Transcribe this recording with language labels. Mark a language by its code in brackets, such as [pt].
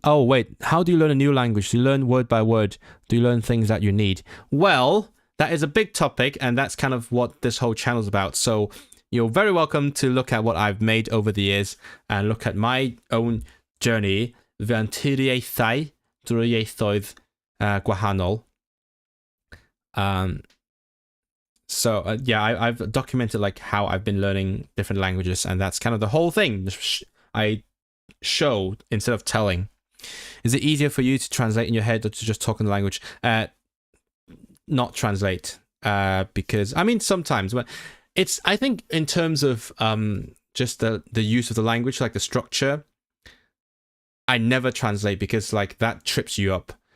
[en] Oh, wait, how do you learn a new language? Do you learn word by word? Do you learn things that you need? Well, that is a big topic, and that's kind of what this whole channel is about. So you're very welcome to look at what I've made over the years and look at my own journey. [cy] Fy anturiaethau drwy ieithoedd gwahanol. [en] So yeah, I've documented like how I've been learning different languages, and that's kind of the whole thing. I show instead of telling. Is it easier for you to translate in your head or to just talk in the language? Not translate, because I mean sometimes when it's, I think in terms of just the use of the language, like the structure, I never translate because like that trips you up.